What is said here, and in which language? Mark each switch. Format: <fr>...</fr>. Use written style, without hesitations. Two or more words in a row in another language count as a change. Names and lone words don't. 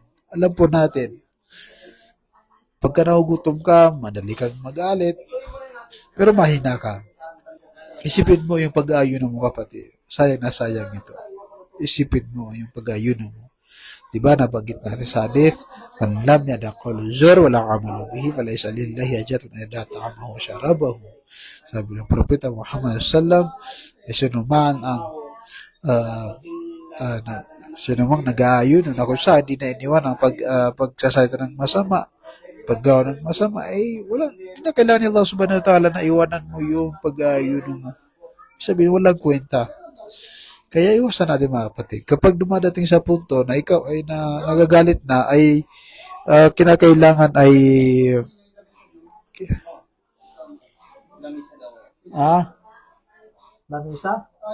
<tl>Alam po natin, pagka nagugutom ka, madali kang magalit, pero mahina ka. Isipin mo yung pag-aayuno mo, kapatid. Sayang na sayang ito. Isipin mo yung pag-aayuno mo. Diba, nabanggit natin sa hadith,</tl> <ar>من لم يدع قول الزور ولا عمل به فليس لله حاجة أن يدع طعامه وشرابه.</ar> <tl>Sabi ng Propeta Muhammad sallam, sinuman ang sinumang nag-aayuno na kung saan di na iniwan ang pagsasalita ng masama, paggawa ng masama, ay wala, hindi na kailangan ni Allah</tl> <ar>سبحانه وتعالى</ar> <tl>na iwanan mo yung pag-aayuno mo. Sabihin, walang kwenta. Kaya iwasan natin mga kapatid. Kapag dumadating sa punto na ikaw ay nagagalit na, ay kinakailangan ay lamisa?</tl>